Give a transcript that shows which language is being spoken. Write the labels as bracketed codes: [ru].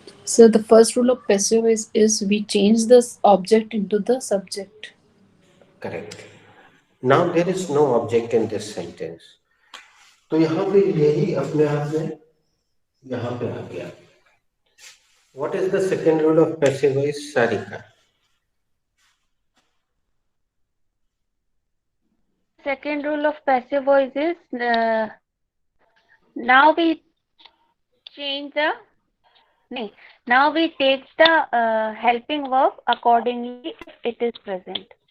[en] So the first rule of passive voice is we change the object into the subject. Correct. Now there is no object in this sentence. [hi] तो यहाँ पे यही अपने आप में यहाँ पे आ गया। [en] What is the second rule of passive voice, Sarika? Second rule of passive voice is now we change the now we take the helping verb accordingly if it is present.